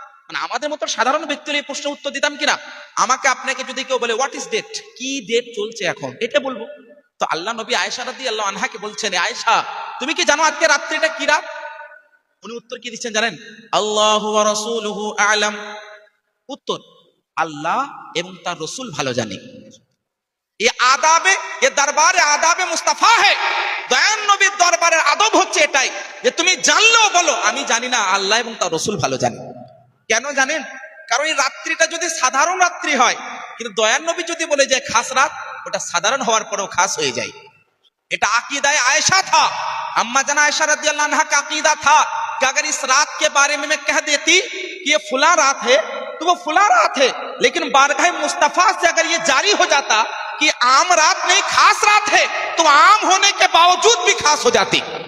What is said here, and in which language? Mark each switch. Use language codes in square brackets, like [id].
[bn] মানে আমাদের মতো সাধারণ ব্যক্তি হলে এই প্রশ্নের উত্তর দিতাম কিনা? আমাকে আপনাকে যদি কেউ বলে [en] what is date, [bn] কি ডেট চলছে এখন, এটা বলবো। তো আল্লাহ নবী আয়েশা রাদিয়াল্লাহু আনহাকে বলছেন আয়েশা তুমি কি জানো আজকে রাত্রিটা কি রাত? উনি উত্তর কি দিচ্ছেন জানেন? [ar] আল্লাহু ওয়া রাসূলুহু আ'লাম, [bn] উত্তর আল্লাহ এবং তার রাসূল ভালো জানে। [hi] ये आदाबे, ये दरबारे आदाबे मुस्ताफा है। [bn] দয়ান নবীর দরবারের আদব হচ্ছে এটাই যে তুমি জানলেও বলো আমি জানি না, আল্লাহ এবং তার রাসূল ভালো জানে। কেন জানেন? কারণ এই রাত্রিটা যদি সাধারণ রাত্রি হয়, কিন্তু দয়ান নবী যদি বলে যে খাস রাত, ওটা সাধারণ হওয়ার পরেও খাস হয়ে যায়। [hi] এটা अकीदाए आयशा था। अम्मा जान आयशा रदियल्लाहु अन्हा का अकीदा था कि अगर इस रात के बारे में मैं कह देती कि ये फुला रात है तो वो फुला रात है, लेकिन बारगाह मुस्तफा से अगर ये जारी हो जाता कि आम रात नहीं खास रात है, तो आम होने के बावजूद भी खास हो जाती।